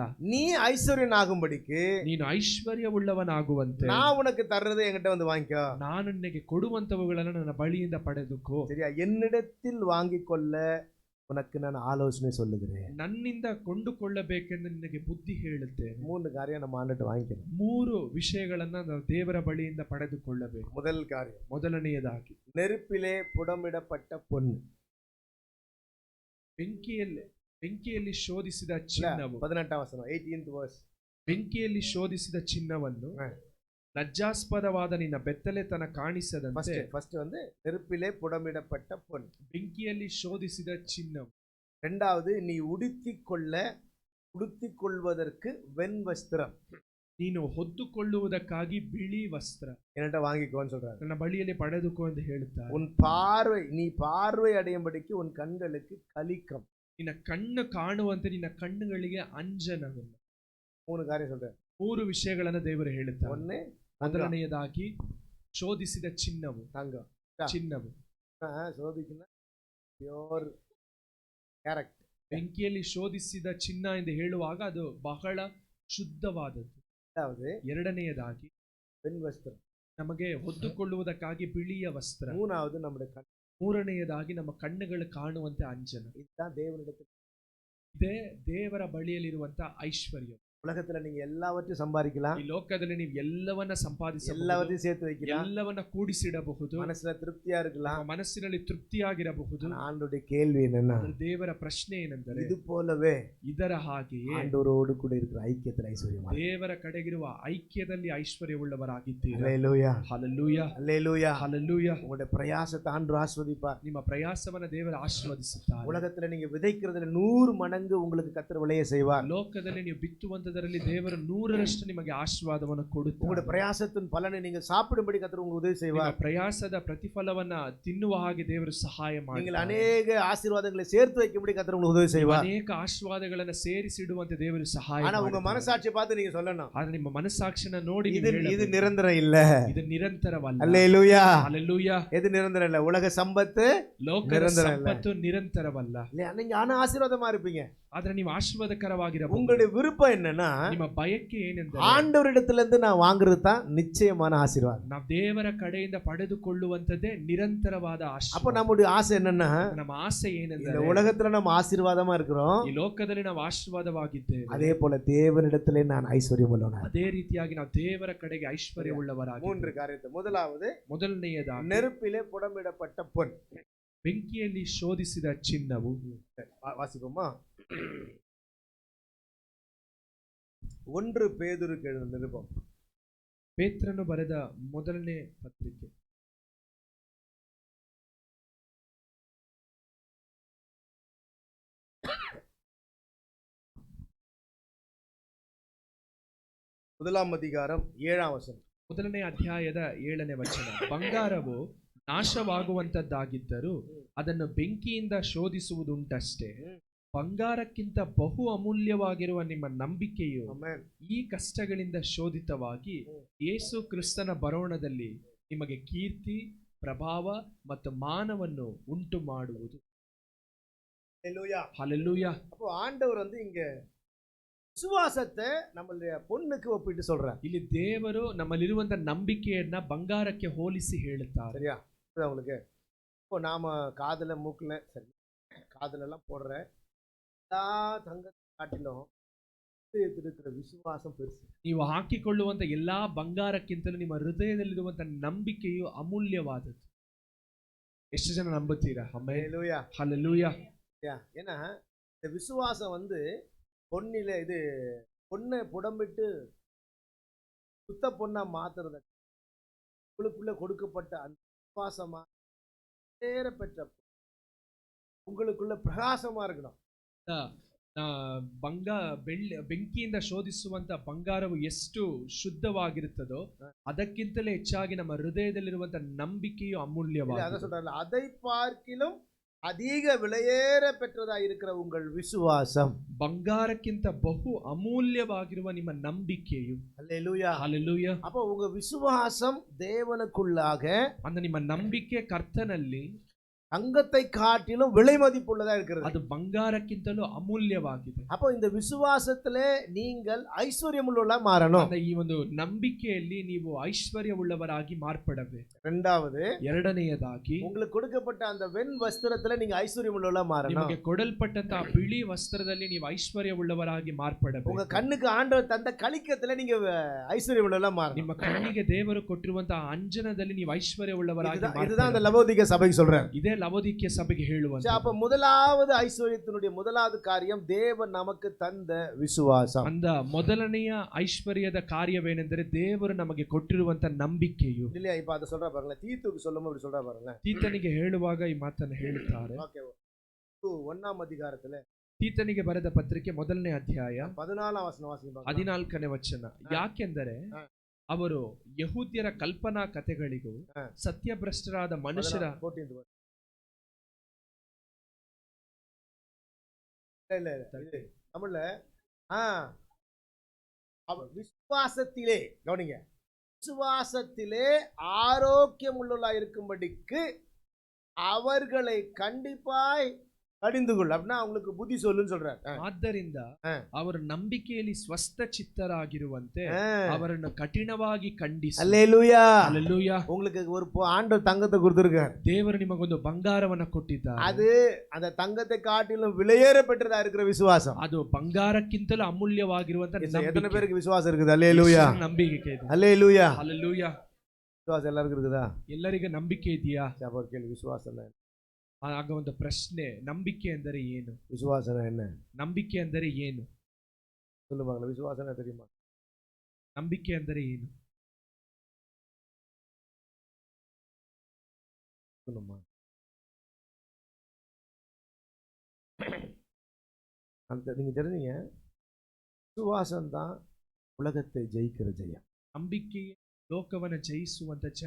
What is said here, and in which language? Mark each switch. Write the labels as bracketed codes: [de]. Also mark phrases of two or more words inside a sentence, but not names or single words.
[ta] நீ ஐஸ்வர்யன் ஆகும்படிக்கு [kn] ನೀನು ಐಶ್ವರ್ಯವುಳ್ಳವನಾಗುವಂತೆ [ta] நான் உனக்கு தர்றதை என்கிட்ட வந்து வாங்கிக்கோ. [kn] ನಾನು ನಿನಗೆ ಕೊಡುವಂತವುಗಳನ್ನು ನನ್ನ ಬಳಿಯಿಂದ ಪಡೆದುಕೋ. [ta] சரியா? என்னிடத்தில் வாங்கிக் கொள்ள உனக்கு நான் ஆலோசனை சொல்லுகிறேன். [kn] ನನ್ನಿಂದ ಕೊಂಡುಕೊಳ್ಳಬೇಕೆಂದು ನಿನಗೆ ಬುದ್ಧಿ ಹೇಳುತ್ತೇನೆ. [ta] 3 காரியம் நம்ம ஆண்டுட்டு வாங்கிக்கணும். [kn] 3 ವಿಷಯಗಳನ್ನ ನಾವು ದೇವರ ಬಳಿಯಿಂದ ಪಡೆದುಕೊಳ್ಳಬೇಕು. [ta] முதல் காரியம், [kn] ಮೊದಲನೆಯದಾಗಿ, [ta] நெருப்பிலே புடமிடப்பட்ட பொன். [kn] ಬೆಂಕಿಯಲ್ಲಿ ಶೋಧಿಸಿದ ಚಿನ್ನವು. [ta] 18th வசனம், [en] 18th verse. [kn] ಬೆಂಕಿಯಲ್ಲಿ ಶೋಧಿಸಿದ ಚಿನ್ನವನ್ನು ಲಜ್ಜಾಸ್ಪದವಾದ ನಿನ್ನ ಬೆತ್ತಲೆತನ ಕಾಣಿಸದಂತೆ. [ta] ஃபர்ஸ்ட் வந்து நெருப்பிலே புடமிடப்பட்ட பொன். [kn] ಬೆಂಕಿಯಲ್ಲಿ ಶೋಧಿಸಿದ ಚಿನ್ನವು. [ta] இரண்டாவது, நீ உடுத்திக் கொள்வதற்கு வெண் வஸ்திரம். [kn] ನೀನು ಹೊದ್ದುಕೊಳ್ಳುವುದಕ್ಕಾಗಿ ಬಿಳಿ ವಸ್ತ್ರ [ta] என்கிட்ட வாங்கிக்கோன்னு சொல்றாரு. [kn] ನನ್ನ ಬಳಿಯಲ್ಲಿ ಪಡೆದುಕೋ ಎಂದು ಹೇಳುತ್ತಾರೆ. [ta] நீ பார்வை அடையும்படிக்கு உன் கண்களுக்கு கலிக்கம். [kn] ನಿನ್ನ ಕಣ್ಣು ಕಾಣುವಂತೆ ನಿನ್ನ ಕಣ್ಣುಗಳಿಗೆ ಅಂಜನವನ್ನು. [ta] 3 காரியம் சொல்றாரு. [kn] 3 ವಿಷಯಗಳನ್ನು ದೇವರು ಹೇಳುತ್ತಾರೆ. [ta] ஒண்ணு, [kn] ಮೊದಲನೆಯದಾಗಿ ಶೋಧಿಸಿದ ಚಿನ್ನವು. ಚಿನ್ನವು ಶೋಧಿಸಿದ [en] pure character. [kn] ಬೆಂಕಿಯಲ್ಲಿ ಶೋಧಿಸಿದ ಚಿನ್ನ ಎಂದು ಹೇಳುವಾಗ ಅದು ಬಹಳ ಶುದ್ಧವಾದದ್ದು. [ta] இரண்டாவது [kn] ಎರಡನೆಯದಾಗಿ [ta] பெண் வஸ்திரம், [kn] ನಮಗೆ ಹೊದ್ದುಕೊಳ್ಳುವುದಕ್ಕಾಗಿ ಬಿಳಿಯ ವಸ್ತ್ರ, [ta] மூணாவது நம்முடைய கண். [kn] ಮೂರನೆಯದಾಗಿ ನಮ್ಮ ಕಣ್ಣುಗಳು ಕಾಣುವಂತೆ ಅಂಜನ. [ta] இதுதான் தேவனிடத்தில். [kn] ಇದೇ ದೇವರ ಬಳಿಯಲ್ಲಿರುವಂತ ಐಶ್ವರ್ಯ. [ta] உலகத்துல நீங்க எல்லாவற்றையும் சம்பாதிக்கலாம், [kn] ಈ ಲೋಕದಲ್ಲಿ ನೀವು ಎಲ್ಲವನ್ನ ಸಂಪಾದಿಸಬಹುದು, [ta] எல்லாவற்றையும் சேர்த்து வைக்கலாம், [kn] ಎಲ್ಲವನ್ನ ಕೂಡಿಸಿಡಬಹುದು, [ta] மனசுல திருப்தியா இருக்கலாம். [kn] ನಮ್ಮ ಮನಸ್ಸಿನಲ್ಲಿ ತೃಪ್ತಿಯಾಗಿರಬಹುದು. [ta] ஆனா ஆண்டவருடைய கேள்வி என்னன்னா, [kn] ಆದರೆ ದೇವರ ಪ್ರಶ್ನೆ ಏನೆಂದರೆ, [ta] இது போலவே [kn] ಇದರ ಹಾಗೆಯೇ [ta] ஆண்டவரோடு கூட இருக்கிற ஐக்கியத்தில் ஐஸ்வர்யமா. [kn] ದೇವರ ಕಡೆಗಿರುವ ಐಕ್ಯದಲ್ಲಿ ಐಶ್ವರ್ಯವುಳ್ಳವರಾಗಿದ್ದೀರಾ. [ta] அல்லேலூயா, [kn] ಹಲ್ಲೆಲೂಯಾ, [ta] அல்லேலூயா. [kn] ಹಲ್ಲೆಲೂಯಾ. [ta] உங்களுடைய பிரயாசத்தை ஆண்டவர் ஆசீர்வதிப்பார். [kn] ನಿಮ್ಮ ಪ್ರಯಾಸವನ್ನ ದೇವರು ಆಶೀರ್ವದಿಸುತ್ತಾರೆ. [ta] உலகத்துல நீங்க விதைக்கிறதுல 100 மடங்கு உங்களுக்கு கர்த்தர் விளைய செய்வார். [kn] ಲೋಕದಲ್ಲಿ ನೀವು ಬಿತ್ತುವಂತದರಲ್ಲಿ ದೇವರು 100ರಷ್ಟು ನಿಮಗೆ ಆಶೀರ್ವಾದವನ್ನು ಕೊಡುತ್ತಾರೆ. [ta] உங்களுடைய பிரயாசத்தின் பலனை நீங்க சாப்பிடும்படி கர்த்தர் உங்களுக்கு உதவி செய்வார். [kn] ನಿಮ್ಮ ಪ್ರಯಾಸದ ಪ್ರತಿಫಲವನ್ನ ತಿನ್ನುವ ಹಾಗೆ ದೇವರು ಸಹಾಯ [ta] நீங்கள் [kn] ಮಾಡ್ತಾರೆ. [ta] அநேக ஆசீர்வாதங்களை சேர்த்து வைக்கும்படி கர்த்தர் உங்களுக்கு உதவி செய்வார். [kn] ಅನೇಕ ಆಶೀರ್ವಾದಗಳನ್ನ ಸೇರಿಸಿಡುವಂತೆ ದೇವರು ಸಹಾಯ [ta] ஆனா உங்க [kn] ಮಾಡ್ತಾರೆ. [ta] மனசாட்சியை பார்த்து நீங்க சொல்லணும், [kn] ಆದ್ರೆ ನಿಮ್ಮ ಮನಸ್ಸಾಕ್ಷಿನ ನೋಡಿ ನೀವು [ta] இது [kn] ಹೇಳಬೇಕು, [ta] நிரந்தரம் இல்ல. [kn] ಇದು ನಿರಂತರವಲ್ಲ. [ta] அல்லேலூயா. [kn] ಹಲ್ಲೆಲೂಯಾ. [ta] எது நிரந்தரம் இல்ல? உலக சம்பத்து [kn] ಲೋಕದ ನಿರಂತರ ಇಲ್ಲ. ಸಂಪತ್ತು ನಿರಂತರವಲ್ಲ. [ta] இல்லையா? நீங்க ஆனா ஆசீர்வாதமா இருப்பீங்க. [kn] ಆದ್ರೆ ನೀವು ಆಶೀರ್ವಾದಕರವಾಗಿರಬಹುದು. [ta] உங்களுடைய விருப்பம் என்னன்னா, [kn] ನಿಮ್ಮ ಬಯಕೆ ಏನೆಂದರೆ, [ta] ஆண்டவரிடத்துல இருந்து நான் வாங்குறது தான் நிச்சயமான ஆசீர்வாதம். [kn] ನಾವು ದೇವರ ಕಡೆಯಿಂದ ಪಡೆದುಕೊಳ್ಳುವಂತದ್ದೇ ನಿರಂತರವಾದ [ta] அப்ப [kn] ಆಶೀರ್ವಾದ. [ta] நம்முடைய ஆசை என்னன்னா, [kn] ನಮ್ಮ ಆಸೆ [ta] இந்த [kn] ಏನೆಂದರೆ, [ta] உலகத்துல நம்ம ஆசீர்வாதமா இருக்கிறோம், [kn] ಈ ಲೋಕದಲ್ಲಿ ನಾವು ಆಶೀರ್ವಾದವಾಗಿದ್ದೇವೆ, [ta] அதே போல தேவனிடத்திலே நான் ஐஸ்வர்யம் உள்ளவனா. [kn] ಅದೇ ರೀತಿಯಾಗಿ ನಾವು ದೇವರ ಕಡೆಗೆ ಐಶ್ವರ್ಯವುಳ್ಳವರಾಗಿ. [ta] 3 காரியத்தை. முதலாவது, [kn] ಮೊದಲನೆಯದಾಗಿ [ta] நெருப்பிலே புடமிடப்பட்ட பொன். [kn] ಬೆಂಕಿಯಲ್ಲಿ ಶೋಧಿಸಿದ ಚಿನ್ನವು. [ta] வாசிப்போமா? 1 பேதுருக்கு எழுதின நிருபம், [kn] ಪೇತ್ರನು ಬರೆದ ಮೊದಲನೇ ಪತ್ರಿಕೆ, [ta] முதலாம் அதிகாரம் 7ஆம் வசனம். [kn] ಮೊದಲನೇ ಅಧ್ಯಾಯದ 7ನೇ ವಚನ. ಬಂಗಾರವು ನಾಶವಾಗುವಂತದ್ದಾಗಿದ್ದರೂ ಅದನ್ನು ಬೆಂಕಿಯಿಂದ ಶೋಧಿಸುವುದುಂಟಷ್ಟೇ. ಬಂಗಾರಕ್ಕಿಂತ ಬಹು ಅಮೂಲ್ಯವಾಗಿರುವ ನಿಮ್ಮ ನಂಬಿಕೆಯು ಆಮೆನ್. ಈ ಕಷ್ಟಗಳಿಂದ ಶೋಧಿತವಾಗಿ ಯೇಸು ಕ್ರಿಸ್ತನ ಬರೋಣದಲ್ಲಿ ನಿಮಗೆ ಕೀರ್ತಿ, ಪ್ರಭಾವ ಮತ್ತು ಮಾನವನ್ನು ಉಂಟು ಮಾಡುವುದು. [ta] அல்லேலூயா. [kn] ಹಲ್ಲೆಲೂಯಾ. [ta] அப்போ ஆண்டவர் இங்க விசுவாசத்தை நம்மளுடைய பொண்ணுக்கு ஒப்பிட்டு சொல்றார். [kn] ಇಲ್ಲಿ ದೇವರು ನಮ್ಮಲ್ಲಿರುವಂತ ನಂಬಿಕೆಯನ್ನ ಬಂಗಾರಕ್ಕೆ ಹೋಲಿಸಿ ಹೇಳುತ್ತಾರೆ. [ta] சரியா? புரியுதா உங்களுக்கு? இப்போ நாம காதுல மூக்குல சரி காதுல எல்லாம் போடுற எல்லா தங்கத்தை காட்டிலும் இதயத்தில் இருக்கிற விசுவாசம் பெருசு. [kn] ನೀವು ಹಾಕಿಕೊಳ್ಳುವಂತ ಎಲ್ಲಾ ಬಂಗಾರಕ್ಕಿಂತಲೂ ನಿಮ್ಮ ಹೃದಯದಲ್ಲಿರುವಂತ ನಂಬಿಕೆಯು ಅಮೂಲ್ಯವಾದದ್ದು. ಎಷ್ಟು ಜನ ನಂಬುತ್ತೀರಾ? [ta] அல்லேலூயா. [kn] ಹಲ್ಲೆಲೂಯಾ. [ta] ஏன்னா இந்த விசுவாசம் பொன்னில பொண்ணை புடம்பிட்டு சுத்த பொண்ணா மாத்துறது உங்களுக்குள்ள கொடுக்கப்பட்ட அந்த விசுவாசமா பெற்ற உங்களுக்குள்ள பிரகாசமா இருக்கணும். [kn] ಬೆಂಕಿಯಿಂದ ಶೋಧಿಸುವಂತ ಬಂಗಾರವು ಎಷ್ಟು ಶುದ್ಧವಾಗಿರುತ್ತದೋ ಅದಕ್ಕಿಂತಲೇ ಹೆಚ್ಚಾಗಿ ನಮ್ಮ ಹೃದಯದಲ್ಲಿರುವಂತ ನಂಬಿಕೆಯು ಅಮೂಲ್ಯವಾಗಿದೆ. [ta] அத சொல்றாங்க, அதை பார்க்கிலும் அதிக விலையேற பெற்றதா இருக்கிற உங்கள் விசுவாசம். [kn] ಬಂಗಾರಕ್ಕಿಂತ ಬಹು ಅಮೂಲ್ಯವಾಗಿರುವ ನಿಮ್ಮ ನಂಬಿಕೆಯು. [ta] அல்லேலூயா. [kn] ಹಲ್ಲೆಲೂಯಾ. [ta] அப்போ உங்க விசுவாசம் தேவனுக்குள்ளாக, [kn] ಅಂದ್ರೆ ನಿಮ್ಮ ನಂಬಿಕೆ ಕರ್ತನಲ್ಲಿ [ta] தங்கத்தை காட்டிலும் விலை மதிப்புள்ளதா இருக்கிறது. [kn] ಅದು ಬಂಗಾರಕ್ಕಿಂತಲೂ ಅಮೂಲ್ಯವಾಗಿದೆ. [ta] அப்போ இந்த விசுவாசத்திலே நீங்கள் ஐஸ்வர்யம் உள்ளவர்களா மாறணும். [kn] ಈ ಒಂದು ನಂಬಿಕೆಯಲ್ಲಿ ನೀವು ಐಶ್ವರ್ಯವುಳ್ಳವರಾಗಿ ಮಾರ್ಪಡಬೇಕು. [ta] இரண்டாவது, [kn] ಎರಡನೆಯದಾಗಿ [ta] உங்களுக்கு கொடுக்கப்பட்ட அந்த வெண் வஸ்திரத்துல நீங்க ஐஸ்வர்யம் உள்ளவர்களா மாறணும். [kn] ನಿಮಗೆ ಕೊಡಲ್ಪಟ್ಟಂತಹ ಬಿಳಿ ವಸ್ತ್ರದಲ್ಲಿ ನೀವು ಐಶ್ವರ್ಯವುಳ್ಳವರಾಗಿ ಮಾರ್ಪಡಬೇಕು. [ta] உங்க கண்ணுக்கு ஆண்டவர் தந்த கலிக்கத்துல நீங்க ஐஸ்வர்யம் உள்ளவர்களா மாறணும். [kn] ನಿಮ್ಮ ಕಣ್ಣಿಗೆ ದೇವರು ಕೊಟ್ಟಿರುವಂತಹ ಅಂಜನದಲ್ಲಿ ನೀವು ಐಶ್ವರ್ಯವುಳ್ಳವರಾಗಿ [ta] இதுதான் அந்த லவோதிக்கே சபைக்கு சொல்றார். [kn] ಇದೇ ಲವೋದಿಕೀಯ ಸಭೆಗೆ ಹೇಳುವಂತ. [ta] அப்ப முதலாவது ஐஸ்வர்யத்தினுடைய முதலாவது காரியம் தேவன் நமக்கு தந்த விசுவாசம். [kn] ಅಂದ ಮೊದಲನೆಯ ಐಶ್ವರ್ಯದ ಕಾರ್ಯವೇನೆಂದರೆ ದೇವರು ನಮಗೆ ಕೊಟ್ಟಿರುವಂತ ನಂಬಿಕೆಯು. [ta] இல்லையா? இப்ப அதை சொல்ற பாருங்க, தீத்துக்கு சொல்லும் அப்படி சொல்ற பாருங்க. [kn] ತೀತನಿಗೆ ಹೇಳುವಾಗ ಈ ಮಾತನ್ನು ಹೇಳುತ್ತಾರೆ. [ta] ஓகே. 1ஆம் அதிகாரத்துல [kn] ತೀತನಿಗೆ ಬರೆದ ಪತ್ರಿಕೆ ಮೊದಲನೇ ಅಧ್ಯಾಯ 14ಆம் ವಚನ ವಾಸಿಸಿ. 14ನೇ ವಚನ. ಯಾಕೆಂದರೆ ಅವರು ಯಹೂದ್ಯರ ಕಲ್ಪನಾ ಕಥೆಗಳಿಗೂ ಸತ್ಯಭ್ರಷ್ಟರಾದ ಮನುಷ್ಯರ [ta] தமிழ்ல விசுவாசத்திலே கவனிங்க, விசுவாசத்திலே ஆரோக்கியம் உள்ளவர்களா இருக்கும்படிக்கு அவர்களை கண்டிப்பாய் கடிந்து கொள் அப்படின்னா அவங்களுக்கு புத்தி சொல்லுன்னு சொல்றாரு. [kn] ಆದ್ದರಿಂದ ಆ. ಅವರು ನಂಬಿಕೆಯಲ್ಲಿ ಸ್ವಸ್ಥ ಚಿತ್ತರಾಗಿರುವಂತೆ ஆ. ಅವರನ್ನು ಕಠಿಣವಾಗಿ ಖಂಡಿಸು. [ta] அல்லேலூயா. [kn] ಹಲ್ಲೆಲೂಯಾ. [ta] உங்களுக்கு ஒரு ஆண்டவர் தங்கத்தை கொடுத்திருக்காரு. [kn] ದೇವರು ನಿಮಗೊಂದು ಬಂಗಾರವನ್ನ ಕೊಟ್ಟಿದ್ದಾರೆ. [ta] அது அந்த தங்கத்தை காட்டிலும் விலையேற பெற்றதா இருக்கிற விசுவாசம். [kn] ಅದು ಬಂಗಾರಕ್ಕಿಂತಲೂ ಅಮೂಲ್ಯವಾಗಿರುವಂತ [ta] எத்தனை [kn] ನಂಬಿಕೆ. [ta] பேருக்கு விசுவாசம் இருக்குது? அல்லேலூயா. [kn] ಎಷ್ಟು ನಂಬಿಕೆ ಇದೆ? [ta] அல்லேலூயா. [kn] ಹಲ್ಲೆಲೂಯಾ. [ta] விசுவாசம் எல்லாருக்கும் இருக்குதா? [kn] ಎಲ್ಲರಿಗೆ ನಂಬಿಕೆ ಇದೆಯಾ? [ta] ஒரு கேள்வி, விசுவாசம் என்ன? [kn] ಆಗ ಒಂದು ಪ್ರಶ್ನೆ, ನಂಬಿಕೆ ಅಂದರೆ ಏನು? [ta] விசுவாசம் என்ன? [kn] ನಂಬಿಕೆ ಅಂದರೆ ಏನು? [ta] சொல்லுவாங்க, விசுவாசம் என்ன தெரியுமா? [kn] ನಂಬಿಕೆ ಅಂದರೆ ಏನು? [ta] சொல்லுமா. அந்த நீங்க தெரிஞ்சீங்க, விசுவாசம் தான் உலகத்தை ஜெயிக்கிற ஜெயம். [kn] ನಂಬಿಕೆ ಲೋಕವನ್ನು ಜಯಿಸುವಂತ ಜಯ.